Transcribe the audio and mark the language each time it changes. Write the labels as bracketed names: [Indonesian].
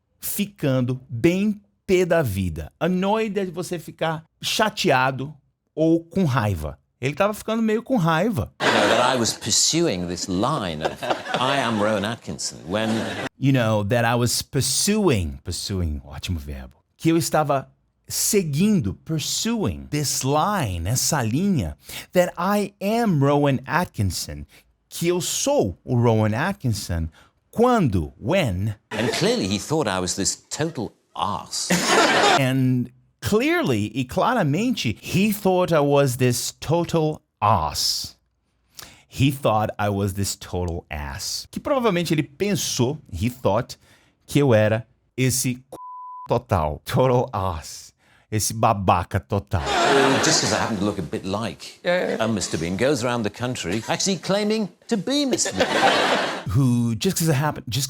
[Portuguese] ficando bem pé da vida. Annoyed é você ficar chateado ou com raiva. Ele tava ficando meio com raiva. [English] You know, that I was pursuing this line of I am Rowan Atkinson when... You know, that I was pursuing, [Portuguese] ótimo verbo, que eu estava seguindo, [English] pursuing, this line, [Portuguese] essa linha, [English] that I am Rowan Atkinson, [Portuguese] que eu sou o Rowan Atkinson, quando, [English] when, And clearly he thought I was this total arse. and clearly [Portuguese] e claramente, [English] he thought I was this total ass. He thought I was this total ass. [Portuguese] Que provavelmente ele pensou, [English] he thought, [Portuguese] que eu era esse total ass. Esse babaca total. [English] Just because I happen to look a bit like Mr. Bean, goes around the country actually claiming to be Mr. Bean. Who, just because it happened.